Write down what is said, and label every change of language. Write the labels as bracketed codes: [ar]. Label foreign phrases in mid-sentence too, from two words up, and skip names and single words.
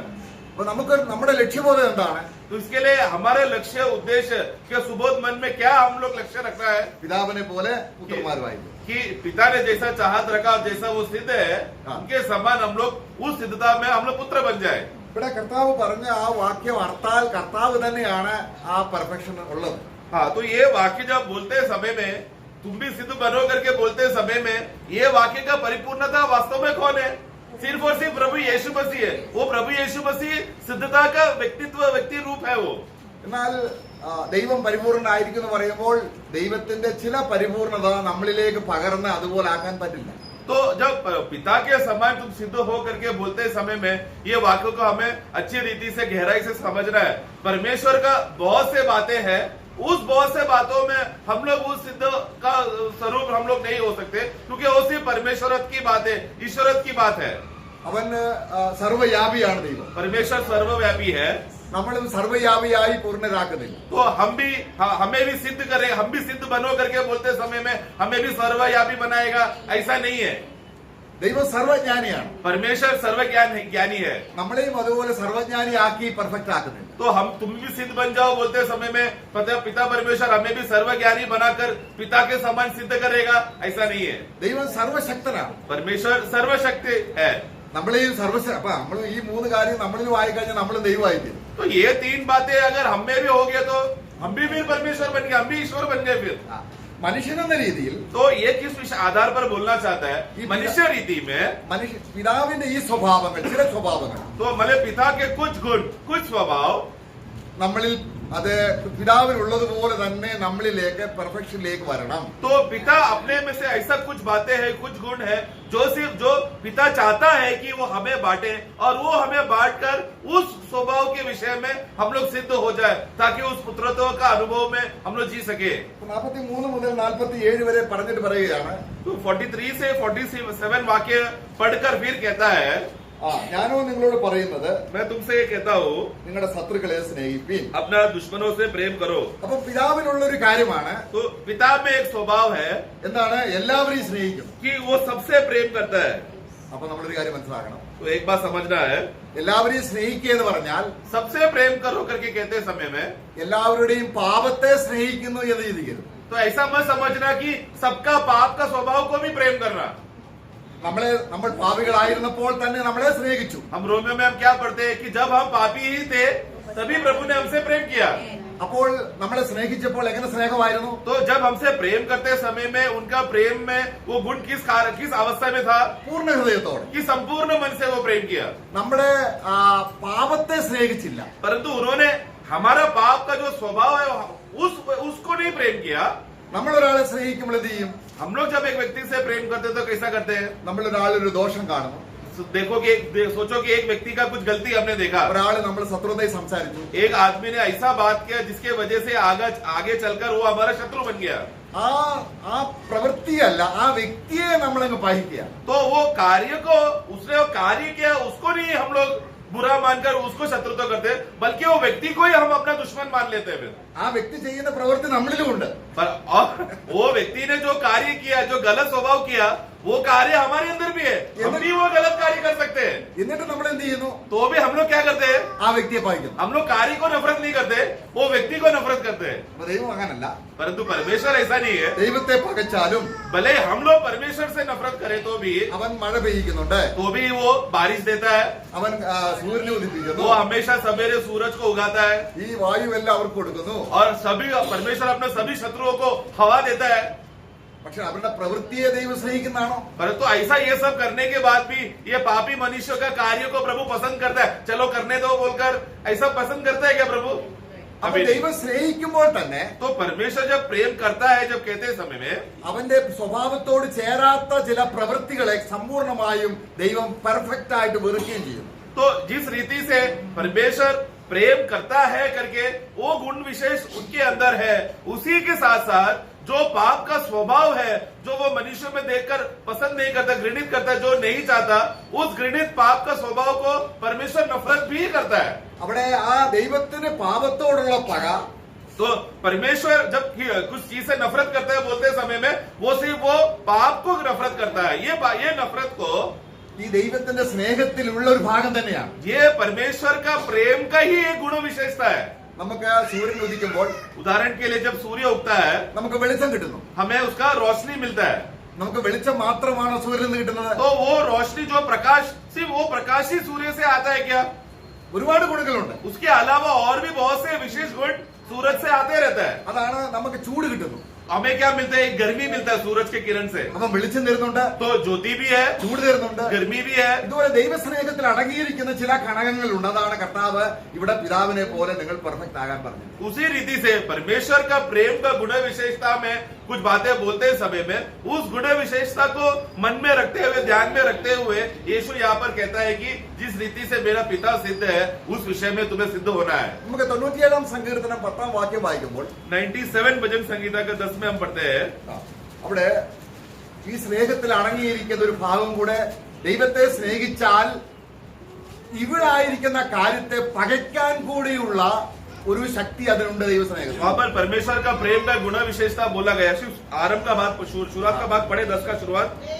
[ml] അപ്പൊ നമുക്ക് നമ്മുടെ ലക്ഷ്യബോധം എന്താണ്? [hi] तो इसके लिए हमारे लक्ष्य उद्देश्य के सुबोध मन में क्या हम लोग लक्ष्य रखना है [ml] പിതാവിനെ പോലെ പുത്രന്മാരുമായി. [hi] कि पिता ने जैसा चाहत रखा जैसा वो सिद्ध है उनके समान हम लोग उस सिद्धता में हम लोग पुत्र बन जाए. [ml] ഇവിടെ കർത്താവ് പറഞ്ഞ ആ വാക്യം അർത്ഥാൽ കർത്താവ് തന്നെയാണ് ആ പെർഫെക്ഷൻ ഉള്ളത്. [hi] हाँ, तो ये वाक्य जब बोलते समय में तुम भी सिद्ध बनो करके बोलते समय में ये वाक्य का परिपूर्णता वास्तव में कौन है? सिर्फ और सिर्फ प्रभु यीशु मसीह है. वो प्रभु यीशु मसीह सिद्धता का व्यक्ति रूप है वो. [ml] എന്നാൽ ദൈവം പരിപൂർണനായിരിക്കും എന്ന് പറയുമ്പോൾ ദൈവത്തിന്റെ ചില പരിപൂർണത നമ്മളിലേക്ക് പകർന്ന് അതുപോലെ ആക്കാൻ പറ്റില്ല. [hi] तो जब पिता के समान तुम सिद्ध हो करके बोलते समय में ये वाक्यों को हमें अच्छी रीति से गहराई से समझना है. परमेश्वर का बहुत से बातें हैं, उस बहुत से बातों में हम लोग उस सिद्ध का स्वरूप हम लोग नहीं हो सकते, क्योंकि वो सिर्फ परमेश्वरत की बात है, ईश्वरत की बात है. [ml] അവൻ സർവ്വയാപിയാണ് ദൈവം. [hi] परमेश्वर सर्वव्यापी है. [ml] നമ്മളും സർവ്വയാപിയായി പൂർണ്ണരാക്കുന്നില്ല. [hi] तो हमें भी सिद्ध करें, हम भी सिद्ध बनो करके बोलते समय में हमें भी सर्वव्यापी बनाएगा, ऐसा नहीं है. [ml] ദൈവം സർവജ്ഞാനിയാണ്. [hi] परमेश्वर ज्ञानी है. [ml] നമ്മളെയും അതുപോലെ സർവജ്ഞാനിയാക്കി പെർഫെക്റ്റ് ആക്കുന്നില്ല. [hi] तो तुम भी सिद्ध बन जाओ बोलते समय में पिता परमेश्वर हमें भी सर्वज्ञानी बनाकर पिता के समान सिद्ध करेगा, ऐसा नहीं है. [ml] ദൈവം സർവശക്തനാണ്. [hi] परमेश्वर सर्वशक्ति है. [ml] നമ്മളെയും അപ്പൊ നമ്മൾ ഈ മൂന്ന് കാര്യം നമ്മളിൽ വായിക്കഴിഞ്ഞാൽ നമ്മളും ദൈവമായി തീരും. [hi] तो ये तीन बातें अगर हम में भी हो गए तो हम भी परमेश्वर बन गए, हम भी ईश्वर बन गए. फिर [ml] മനുഷ്യനെന്ന രീതിയിൽ [hi] तो ये किस आधार पर बोलना चाहता है? मनुष्य रीति में [ml] പിതാവിന്റെ ഈ സ്വഭാവങ്ങൾ, ചില സ്വഭാവങ്ങൾ [hi] तो हमारे पिता के कुछ गुण, कुछ स्वभाव [ml] നമ്മളിൽ അത് പിതാവിനുള്ളതുപോലെ തന്നെ നമ്മളിലേക്ക് പെർഫെക്ഷനിലേക്ക് വരണം. [hi] तो पिता अपने में से ऐसा कुछ बातें हैं, कुछ गुण है जो सिर्फ जो पिता चाहता है कि वो हमें बांटे और वो हमें बांटकर उस स्वभाव के विषय में हम लोग सिद्ध हो जाए ताकि उस पुत्रत्व का अनुभव में हम लोग जी सके. [ml] 43 മുതൽ 47 വരെ പറഞ്ഞിട്ട് പറയുകയാണ്, [hi] तो 43 से 47 वाक्य पढ़कर फिर कहता है, [ml] ഞാനോ നിങ്ങളോട് പറയുന്നത് [hi] मैं तुमसे ये कहता हूँ [ml] നിങ്ങളുടെ ശത്രുക്കളെ സ്നേഹിപ്പീൻ. [hi] अपना दुश्मनों से प्रेम करो. [ml] അപ്പൊ പിതാവിനുള്ള ഒരു കാര്യമാണ്, [hi] तो पिता में एक स्वभाव है [ml] എന്താണ്? എല്ലാവരെയും സ്നേഹിക്കും. [hi] कि वो सबसे प्रेम करता है. [ml] അപ്പൊ നമ്മളൊരു കാര്യം മനസ്സിലാക്കണം, [hi] तो एक बात समझना है, [ml] എല്ലാവരെയും സ്നേഹിക്കുക എന്ന് പറഞ്ഞാൽ [hi] सबसे प्रेम करो करके कहते समय में [ml] എല്ലാവരുടെയും പാപത്തെ സ്നേഹിക്കുന്നു എന്ന് ചിന്തിക്കരുത്. [hi] तो ऐसा मत समझना कि सबका पाप का स्वभाव को भी प्रेम करना. [ml] നമ്മൾ പാപികളായിരുന്നപ്പോൾ തന്നെ നമ്മളെ സ്നേഹിച്ചു. [hi] हम रोमियो में हम क्या पढ़ते हैं कि जब हम पापी ही थे तभी प्रभु ने हमसे प्रेम किया. [ml] അപ്പോൾ നമ്മളെ സ്നേഹിച്ചപ്പോൾ എങ്ങനെ സ്നേഹമായിരുന്നു? [hi] तो जब हमसे प्रेम करते समय में उनका प्रेम में वो गुण किस अवस्था में था? [ml] പൂർണ്ണ ഹൃദയത്തോടെ. [hi] कि संपूर्ण मन से वो प्रेम किया. [ml] നമ്മുടെ പാപത്തെ സ്നേഹിച്ചില്ല. [hi] परंतु उन्होंने हमारा पाप का जो स्वभाव है उसको नहीं प्रेम किया. [ml] നമ്മൾ ഒരാളെ സ്നേഹിക്കുമ്പോൾ എന്ത് ചെയ്യും? [hi] हम लोग जब एक व्यक्ति से प्रेम करते हैं तो कैसा करते हैं? [ml] നമ്മൾ ഒരാളൊരു ദോഷം കാണുന്നു, [hi] सोचो कि एक व्यक्ति का कुछ गलती हमने देखा, [ml] ഒരാള് നമ്മൾ ശത്രുതയിൽ സംസാരിച്ചു, [hi] एक आदमी ने ऐसा बात किया जिसके वजह से आगे चलकर वो हमारा शत्रु बन गया. [ml] ആ പ്രവൃത്തിയല്ല, ആ വ്യക്തിയെ നമ്മളങ്ങ് പഹിക്കുക. [hi] तो वो कार्य को उसने वो कार्य किया उसको नहीं हम लोग बुरा मानकर उसको शत्रुता करते, बल्कि वो व्यक्ति को ही हम अपना दुश्मन मान लेते हैं. [ml] ആ വ്യക്തി ചെയ്യുന്ന പ്രവൃത്തി നമ്മളിലും ഉണ്ട്. [hi] पर और वो व्यक्ति ने जो कार्य किया, जो गलत स्वभाव किया, वो कार्य हमारे अंदर भी है. हम भी वो गलत कार्य कर सकते हैं. [ml] എന്നിട്ട് നമ്മൾ എന്ത് ചെയ്യുന്നു? [hi] तो भी हम लोग क्या करते हैं? [ml] ആ വ്യക്തിയെ പഹിക്കുന്നു. [hi] हम लोग कार्य को नफरत नहीं करते, वो व्यक्ति को नफरत करते हैं. [ml] അപ്പൊ ദൈവം അങ്ങനല്ല. [hi] परंतु परमेश्वर ऐसा नहीं है. [ml] ദൈവത്തെ പകച്ചാലും [hi] भले हम लोग परमेश्वर से नफरत करें तो भी [ml] അവൻ മഴ പെയ്യിക്കുന്നുണ്ട്, [hi] वो बारिश देता है. [ml] അവൻ സൂര്യനെ ഉദിപ്പിക്കുന്നു, [hi] वो हमेशा सवेरे सूरज को उगाता है [ml] ഈ വായുവെല്ലാം അവർക്ക് കൊടുക്കുന്നു. [hi] और सभी परमेश्वर अपने सभी शत्रुओं को हवा देता है. [ml] പക്ഷെ അവരുടെ പ്രവൃത്തിയെ ദൈവം സ്നേഹിക്കുന്നതാണോ? [hi] परंतु ऐसा ये सब करने के बाद भी ये पापी मनुष्य का कार्य को प्रभु पसंद करता है. चलो करने दो बोलकर ऐसा पसंद करता है क्या प्रभु? [ml] അപ്പൊ ദൈവം സ്നേഹിക്കുമ്പോൾ തന്നെ [hi] तो परमेश्वर जब प्रेम करता है, जब कहते समय में [ml] അവന്റെ സ്വഭാവത്തോട് ചേരാത്ത ചില പ്രവൃത്തികളെ സമ്പൂർണമായും ദൈവം പെർഫെക്റ്റ് ആയിട്ട് വെറുക്കുകയും ചെയ്യും. [hi] तो जिस रीति से परमेश्वर प्रेम करता है करके वो गुण विशेष उनके अंदर है, उसी के साथ साथ जो पाप का स्वभाव है, जो वो मनुष्य में देखकर पसंद नहीं करता, घृणित करता है, जो नहीं चाहता, उस घृणित पाप का स्वभाव को परमेश्वर नफरत भी करता है. [ml] അവിടെ ആ ദൈവത്തിന് പാപത്തോടുള്ള പക, [hi] तो परमेश्वर जब कुछ चीज से नफरत करता है बोलते समय में वो सिर्फ वो पाप को नफरत करता है. ये नफरत को [ml] ഈ ദൈവത്തിന്റെ സ്നേഹത്തിലുള്ള ഒരു ഭാഗം തന്നെയാണ്. [hi] ये परमेश्वर का प्रेम का ही एक गुण विशेषता है. [ml] നമുക്ക് സൂര്യൻ ഉദിക്കുമ്പോൾ [hi] उदाहरण के लिए जब सूर्य उगता है [ml] നമുക്ക് വെളിച്ചം കിട്ടുന്നു. [hi] हमें उसका रोशनी मिलता है. [ml] നമുക്ക് വെളിച്ചം മാത്രമാണോ സൂര്യനിൽ നിന്ന് കിട്ടുന്നത്? [hi] तो वो रोशनी जो प्रकाश, सिर्फ वो प्रकाश ही सूर्य से आता है क्या? [ml] ഒരുപാട് ഗുണങ്ങളുണ്ട്. [hi] उसके अलावा और भी बहुत से विशेष गुण सूरज से आते रहता है. [ml] അതാണ് നമുക്ക് ചൂട് കിട്ടുന്നു. [hi] हमें क्या मिलता है? गर्मी मिलता है सूरज के किरण से. [ml] അപ്പം വെളിച്ചം തരുന്നുണ്ട്, [hi] तो ज्योति भी है, [ml] ചൂട് തരുന്നുണ്ട്. [hi] गर्मी भी है. [ml] ഇതുപോലെ ദൈവസ്നേഹത്തിൽ അടങ്ങിയിരിക്കുന്ന ചില ഘടകങ്ങളുണ്ട്. അതാണ് കർത്താവ് ഇവിടെ പിതാവിനെ പോലെ നിങ്ങൾ പെർഫെക്റ്റ് ആകാൻ പറഞ്ഞത്. [hi] उसी रीति से परमेश्वर का प्रेम का गुण विशेषता में कुछ बातें बोलते समय में उस गुण विशेषता को मन में रखते हुए, ध्यान में रखते हुए यीशु यहाँ पर कहता है कि जिस रीति से मेरा पिता सिद्ध है उस विषय में तुम्हें सिद्ध होना है. [ml] നമുക്ക് 97 സങ്കീർത്തനം 10 വാക്യം വായിക്കുമ്പോൾ [hi] 97 भजन संगीता का 10 में हम पढ़ते हैं, [ml] അവിടെ ഈ സ്നേഹത്തിൽ അടങ്ങിയിരിക്കുന്ന ഒരു ഭാഗം കൂടെ, ദൈവത്തെ സ്നേഹിച്ചാൽ ഇവിടായിരിക്കുന്ന കാര്യത്തെ പകയ്ക്കാൻ കൂടിയുള്ള ഒരു ശക്തി അതിനുണ്ട് ദൈവസ്നേഹത്തിൽ. [hi] वहां पर परमेश्वर का प्रेम का गुण विशेषता बोला गया. सिर्फ आरंभ का भाग, शुरुआत का भाग पढ़े, 10 का शुरुआत.